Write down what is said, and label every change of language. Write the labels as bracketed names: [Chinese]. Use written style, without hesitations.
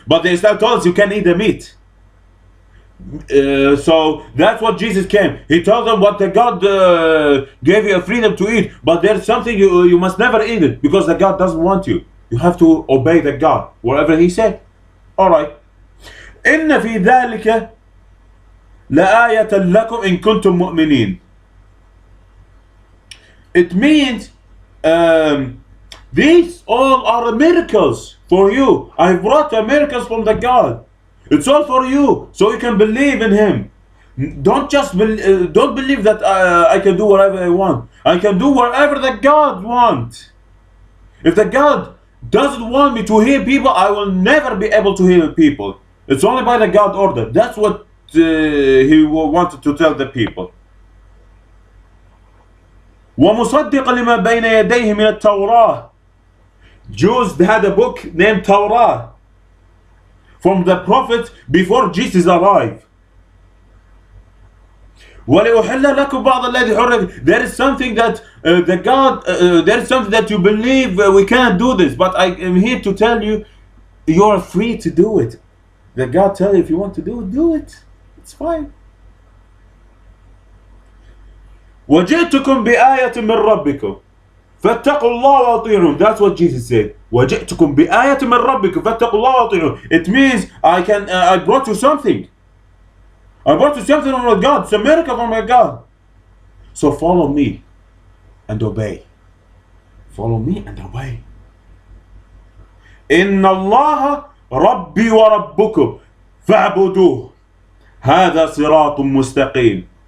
[English] But the Islam told us you can eat the meat. So that's what Jesus came. He told them what the God gave you a freedom to eat, but there's something you must never eat it because the God doesn't want you. You have to obey the God whatever He said. All right. [Arabic] إن في ذلك لآية لكم إن كنتم مؤمنين. [English] It means these all are miracles for you. I brought the miracles from the God. It's all for you, so you can believe in Him. Don't believe that I can do whatever I want. I can do whatever the God wants. If the God doesn't want me to heal people, I will never be able to heal people. It's only by the God order. That's what He wanted to tell the people. [Arabic] ومصدق لما بين يديه من التوراة. [English] Jews had a book named Torah from the prophets before Jesus arrived. [Arabic] وَلِأُحِلَّ لَكُمْ بَعْضَ الَّذِي حُرِّمَ. [English] There is something that there is something that you believe we can't do this, but I am here to tell you, you are free to do it. The God tell you if you want to do it. It's fine. [Arabic] وَجِئْتُكُمْ بِآيَةٍ مِّن رَبِّكُمْ فَاتَّقُوا اللَّهَ وَأَطِيعُونِ. [English] That's what Jesus said. [Arabic] وَجِئْتُكُمْ بِآيَةٍ مِّن رَبِّكُمْ فَاتَّقُوا اللَّهَ وَأَطِيعُونِ. [English] It means I brought you something. I brought you something from God. It's a miracle from my God. So follow me and obey. Follow me and obey. [Arabic] إِنَّ اللَّهَ رَبِّي وَرَبُّكُمْ فَاعْبُدُوهُ هَذَا صِرَاطٌ مُسْتَقِيمٌ.